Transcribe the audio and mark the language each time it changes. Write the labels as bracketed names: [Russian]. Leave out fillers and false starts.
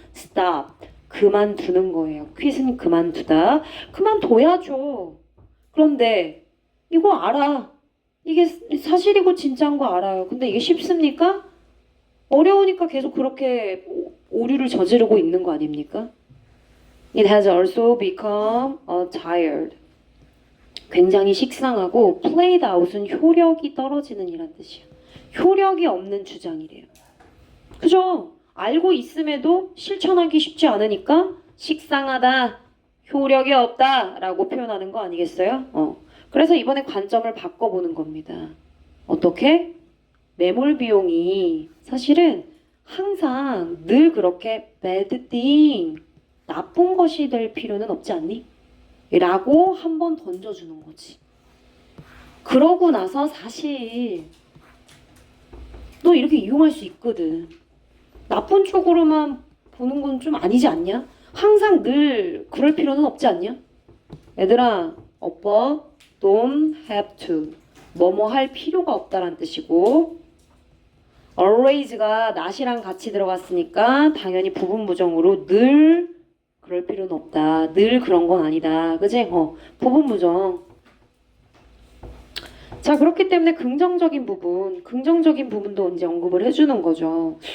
[Korean] Stop. 그만두는 거예요. quit은 그만두다. 그만둬야죠. 그런데 이거 알아. 이게 사실이고 진짜인 거 알아요. 근데 이게 쉽습니까? 어려우니까 계속 그렇게 오류를 저지르고 있는 거 아닙니까? [English] It has also become tired. [Korean] 굉장히 식상하고 played out은 효력이 떨어지는 이란 뜻이야. 효력이 없는 주장이래요. 그죠? 알고 있음에도 실천하기 쉽지 않으니까 식상하다, 효력이 없다 라고 표현하는 거 아니겠어요? 그래서 이번에 관점을 바꿔보는 겁니다. 어떻게? 매몰 비용이 사실은 항상 늘 그렇게 [English] bad thing, [Korean] 나쁜 것이 될 필요는 없지 않니? 라고 한번 던져주는 거지. 그러고 나서 사실 너 이렇게 이용할 수 있거든. 나쁜 쪽으로만 보는 건 좀 아니지 않냐? 항상 늘 그럴 필요는 없지 않냐? 얘들아, 오빠 [English] don't have to. [Korean] 뭐뭐 할 필요가 없다란 뜻이고 always가 not이랑 같이 들어갔으니까 당연히 부분 부정으로 늘 그럴 필요는 없다. 늘 그런 건 아니다. 그지? 부분 부정. 자, 그렇기 때문에 긍정적인 부분도 이제 언급을 해주는 거죠.